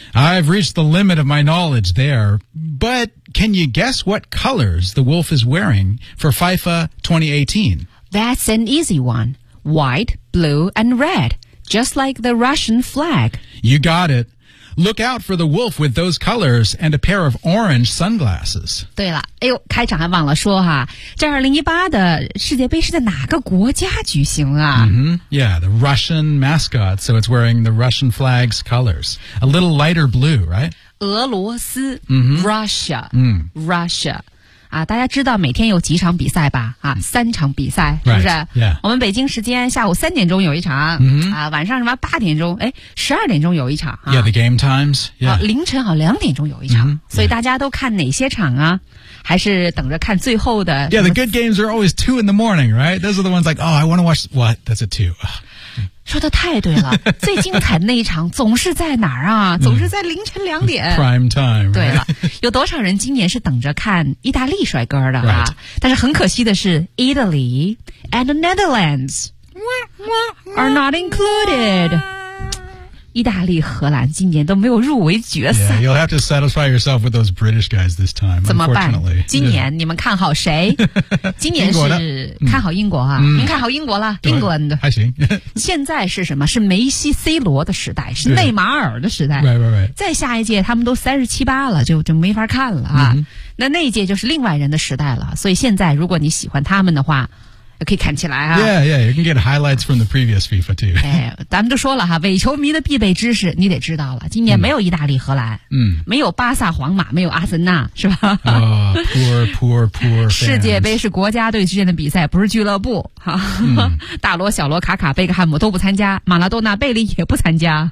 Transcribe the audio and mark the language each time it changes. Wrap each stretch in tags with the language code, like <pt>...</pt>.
<en>I've reached the limit of my knowledge there. But can you guess what colors the wolf is wearing for FIFA 2018? That's an easy one. White, blue, and red, just like the Russian flag. You got it. Look out for the wolf with those colors and a pair of orange sunglasses.</en> <zh>对了，哎呦，开场还忘了说哈，这2018的世界杯是在哪个国家举行啊？</zh> <en>Mm-hmm. Yeah, the Russian mascot, so it's wearing the Russian flag's colors. A little lighter blue, right?</en> <zh>俄罗斯、</zh> <en>mm-hmm. Russia,、mm. Russia.</en> <zh>啊，大家知道每天有几场比赛吧？啊，三场比赛是不是？</zh> <en>Right, yeah.</en> <zh>我们北京时间下午3点钟有一场、</zh> <en>mm-hmm.</en> <zh>啊，晚上什么8点钟？哎，12点钟有一场、啊。</zh> <en>Yeah, the game times. Yeah.、</en> <zh>啊、凌晨好2点钟有一场，</zh> <en>mm-hmm.</en> <zh>所以大家都看哪些场啊？还是等着看最后的</zh> <en>？Yeah, the good games are always 2 in the morning, right? Those are the ones like, oh, I want to watch. What? That's at 2.</en> <zh>说的太对了，最精彩的那一场总是在哪儿啊？总是在凌晨2点。</zh> <en>It's、prime time、right?。</en> <zh>对了，有多少人今年是等着看意大利帅哥的啊？</zh> <en>Right.</en> <zh>但是很可惜的是</zh> <en>，Italy and the Netherlands are not included。</en> <zh>意大利、荷兰今年都没有入围决赛。</zh> <en>Yeah, you'll have to satisfy yourself with those British guys this time.</en> <zh>怎么办？今年你们看好谁？今年是看好英国啊？您看好英国了 ？England 还行。现在是什么？是梅西、C 罗的时代，是内马尔的时代。对对对。再下一届他们都37、8了，就没法看了啊。</zh> <en>Mm-hmm.</en> <zh>那一届就是另外人的时代了。所以现在如果你喜欢他们的话。可以看起来啊</zh> <en>Yeah, yeah, you can get highlights from the previous FIFA too</en> <zh>哎，咱们就说了哈，伪球迷的必备知识你得知道了，今年没有意大利荷兰，嗯，没有巴萨皇马，没有阿森纳，是吧</zh> <en>Oh, poor, poor, poor fans</en> <zh>世界杯是国家队之间的比赛，不是俱乐部哈、大罗、小罗、卡卡、贝克汉姆都不参加，马拉多纳、贝利也不参加</zh>